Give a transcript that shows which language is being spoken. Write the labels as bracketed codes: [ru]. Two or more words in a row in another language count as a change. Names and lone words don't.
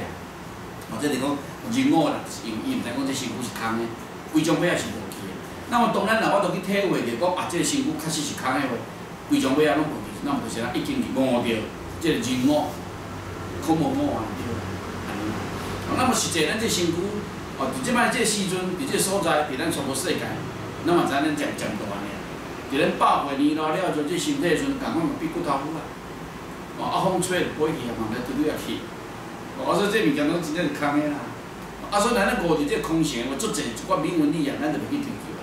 [nan] 哦，这是讲人我啦，就是因为伊毋知讲这身躯是空的，规张尾仔是无去的。那么当然啦，我着去体会着讲啊，这个身躯确实是空的话，规张尾仔拢无去，那么就是咱已经是悟着这个人我，可无我啊，对啦，安尼。那么实际咱这身躯，哦，伫即摆这时阵，伫这所在，伫咱娑婆世界，那么知咱渐渐大呢。伫咱100岁年老了后，这身体的时阵，共款嘛变骨头骨啊。哦，啊风吹就飞去啊，嘛来对对啊去。哦，所以这物件拢真正是空的啦。啊，所以咱咧悟着这空性，话足济一寡铭文理啊，咱就袂去追求啊。